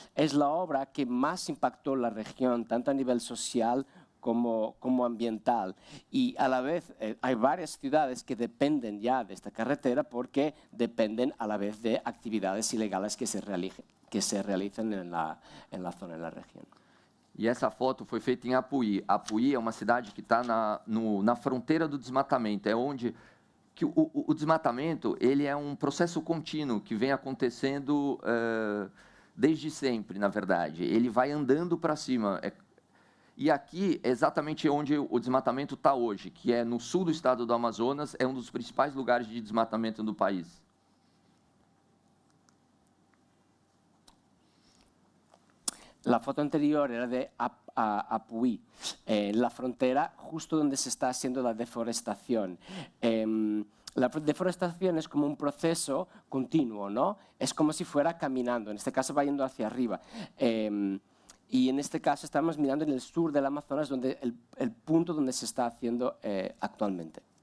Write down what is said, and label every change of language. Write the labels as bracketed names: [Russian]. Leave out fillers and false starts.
[Spanish] Es la obra que más impactó la región, tanto a nivel social como ambiental. Y a la vez hay varias ciudades que dependen ya de esta carretera porque dependen a la vez de actividades ilegales que se realizan en la zona, en la región. [Portuguese] E essa foto foi feita em Apuí. Apuí é uma cidade que está na fronteira do desmatamento, é onde que o desmatamento ele é um processo contínuo que vem acontecendo desde sempre, na verdade. Ele vai andando para cima. E aqui é exatamente onde o desmatamento está hoje, que é no sul do estado do Amazonas, é um dos principais lugares de desmatamento do país. [Spanish] La foto anterior era de Apuí, en la frontera justo donde se está haciendo la deforestación. La deforestación es como un proceso continuo, ¿no? Es como si fuera caminando, en este caso va yendo hacia arriba. Y en este caso estamos mirando en el sur del Amazonas, donde el punto donde se está haciendo actualmente.